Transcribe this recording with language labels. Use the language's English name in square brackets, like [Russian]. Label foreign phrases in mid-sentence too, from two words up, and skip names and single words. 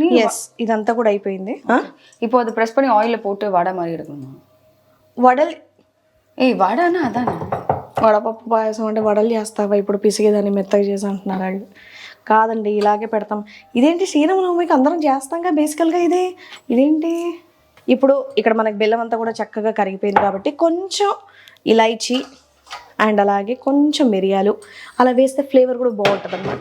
[Telugu] ఎస్ ఇదంతా కూడా అయిపోయింది. [Tamil] இப்போ அது ப்ரெஸ் பண்ணி ஆயில போட்டு வடை மாதிரி எடுக்கணும். [Telugu] వడలు, వడనా అదానా? వడపప్పు పాయసం అంటే వడలు చేస్తావా ఇప్పుడు, పిసిగేదాన్ని మెత్తగా చేసి అంటున్నారు వాళ్ళు. కాదండి, ఇలాగే పెడతాం. ఇదేంటి శ్రీరామనవమికి అందరం చేస్తాంగా బేసికల్గా ఇదేంటి. ఇప్పుడు ఇక్కడ మనకి బెల్లం అంతా కూడా చక్కగా కరిగిపోయింది కాబట్టి కొంచెం ఇలాచీ అండ్ అలాగే కొంచెం మిరియాలు అలా వేస్తే ఫ్లేవర్ కూడా బాగుంటుంది అనమాట.